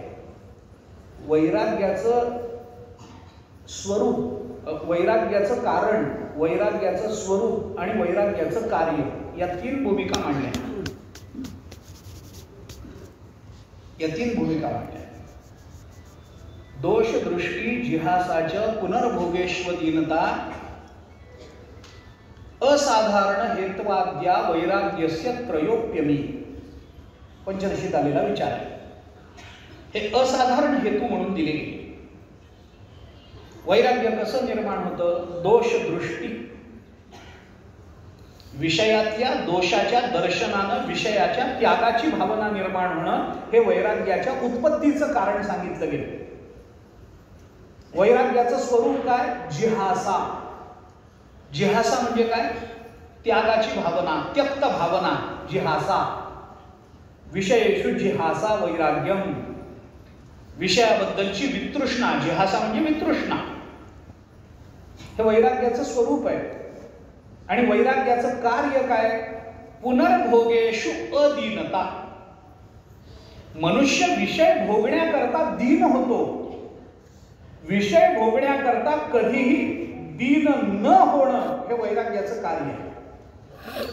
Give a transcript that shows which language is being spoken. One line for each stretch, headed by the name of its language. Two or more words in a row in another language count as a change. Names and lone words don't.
Marathi: वैराग्याचं स्वरूप, वैराग्याचं कारण, वैराग्याचं स्वरूप आणि वैराग्याचं कार्य या 3 भूमिका मांडल्या. या 3 भूमिका मांडल्या.
Sanskrit: दोष दृष्टी जिहासाचं पुनर्भोगेश्वदीनता असाधारण हेत्वाद्या वैराग्यस्य त्रयोप्यमी.
Marathi: पंचदशीत आलेला विचार आहे. हे असाधारण हेतू म्हणून दिले गेले. वैराग्य कसं निर्माण होतं? दोष दृष्टी, विषयातल्या दोषाच्या दर्शनानं विषयाच्या त्यागाची भावना निर्माण होणं हे वैराग्याच्या उत्पत्तीचं कारण सांगितलं गेलं. वैराग्याचं स्वरूप काय? जिहासा. जिहासा म्हणजे काय? त्यागाची भावना, त्यक्त भावना, जिहासा.
Sanskrit: विषयेषु जिहासा वैराग्यम.
Marathi: विषयाबद्दलची वितृष्णा, जिहासा म्हणजे वितृष्णा, हे वैराग्याचं स्वरूप आहे. आणि वैराग्याचं कार्य काय?
Sanskrit: पुनर्भोगेषु अदीनता.
Marathi: मनुष्य विषय भोगण्याकरता दीन होतो. विषय भोगण्याकरता कधीही दीन न होणं हे वैराग्याचं कार्य आहे.